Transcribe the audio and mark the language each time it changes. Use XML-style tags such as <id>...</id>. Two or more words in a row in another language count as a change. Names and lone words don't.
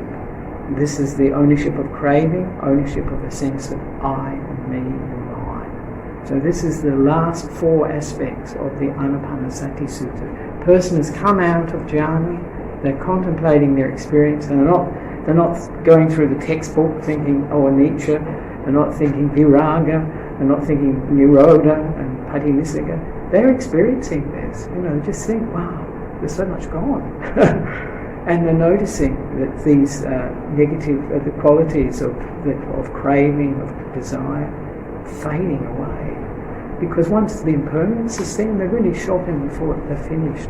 <en>This is the ownership of craving, ownership of a sense of I and me and mine. So this is the last four aspects of the Anapanasati Sutta. Person has come out of jhana, they're contemplating their experience, and they're not going through the textbook thinking, anicca, they're not thinking viraga, they're not thinking nirodha and pati nissaga. They're experiencing this. They just think, wow, there's so much gone. And they're noticing that these negative the qualities of craving, of desire, fading away. Because once the impermanence is seen, they're really shopping before they're finished.</en>